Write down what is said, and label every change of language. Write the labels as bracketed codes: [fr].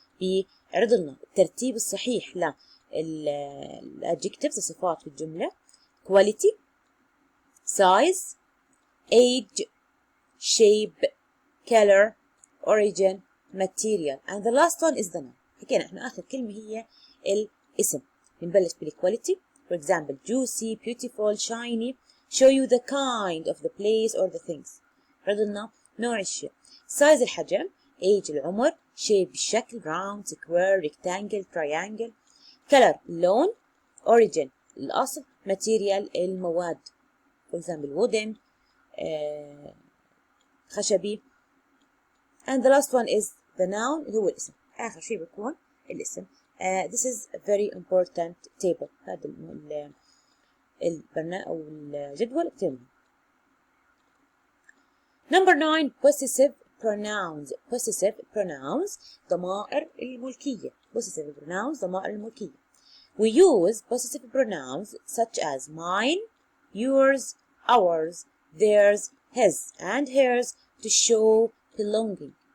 [ar] بيعرض لنا الترتيب الصحيح للadjectives الصفات في الجملة. [en] quality, size, age, shape, color, origin, material, and the last one is the noun. [ar] حكينا احنا آخر كلمة هي الاسم. بنبلش بالquality. [en] For example, juicy, beautiful, shiny. Show you the kind of the place or the things. [ar] عرض لنا نوع الشيء. size الحجم. age العمر. [en] shape الشكل. round, square, rectangle, triangle. color اللون. origin الأصل. material المواد. for example wooden, خشبي. and the last one is the noun [ar] اللي هو الاسم. آخر شيء بيكون الاسم. [en] This is a very important table. [ar] هذا البرنامج أو الجدول كتير مهم. [en] Number 9 possessive pronouns. possessive pronouns [ar] ضمائر الملكية. [en] possessive pronouns [ar] ضمائر الملكية. [en] We use possessive pronouns such as mine, yours, ours, theirs, his, and hers to show belonging.